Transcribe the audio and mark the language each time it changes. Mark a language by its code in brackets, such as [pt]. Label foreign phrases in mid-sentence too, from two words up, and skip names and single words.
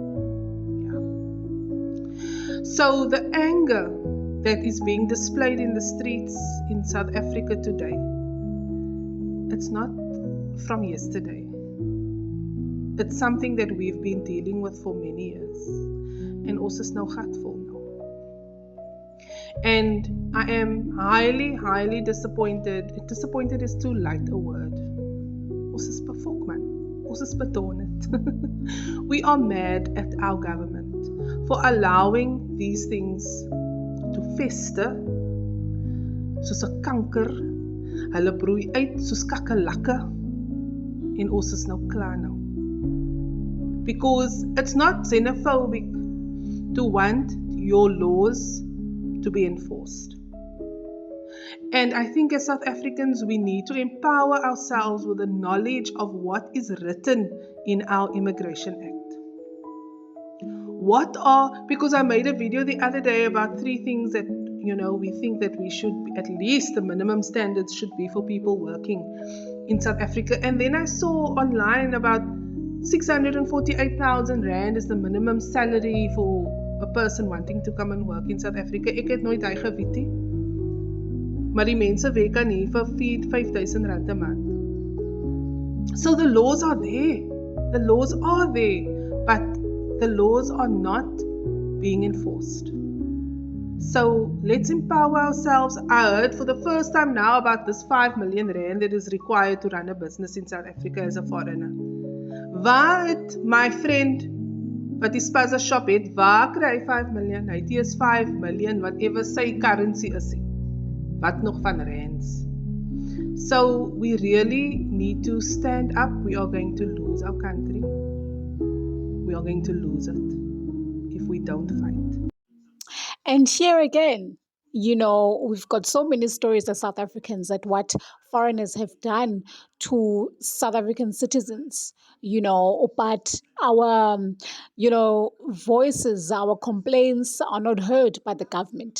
[en] Yeah. So the anger that is being displayed in the streets in South Africa today, it's not from yesterday. It's something that we've been dealing with for many years. [af] And ons is nou gatvol nou. [en] And I am highly, highly disappointed. Disappointed is too light a word. [af] Ons is bevolk man. Ons is bedonderd. [en] We are mad at our government for allowing these things to fester [af] soos 'n kanker. Hulle broei uit soos kakkelakke. En ons is nou klaar nou. [en] Because it's not xenophobic to want your laws to be enforced. And I think as South Africans, we need to empower ourselves with the knowledge of what is written in our Immigration Act. Because I made a video the other day about 3 things that, we think that we should, at least the minimum standards should be for people working in South Africa. And then I saw online about 648,000 Rand is the minimum salary for a person wanting to come and work in South Africa. [af] Ek het nooit hy geweet nie. Maar die mense werk aan hier vir 5,000 Rand 'n maand. [en] So the laws are there. The laws are there, but the laws are not being enforced. So let's empower ourselves. I heard for the first time now about this 5 million Rand that is required to run a business in South Africa as a foreigner. [af] Waar het my friend wat die spaza shop het, waar kry hy 5 million? Hy is 5 million, whatever sy currency is. Wat nog van rands? [en] So we really need to stand up. We are going to lose our country. We are going to lose it if we don't fight. And here again, we've got so many stories as South Africans that what foreigners have done to South African citizens, but our, voices, our complaints are not heard by the government.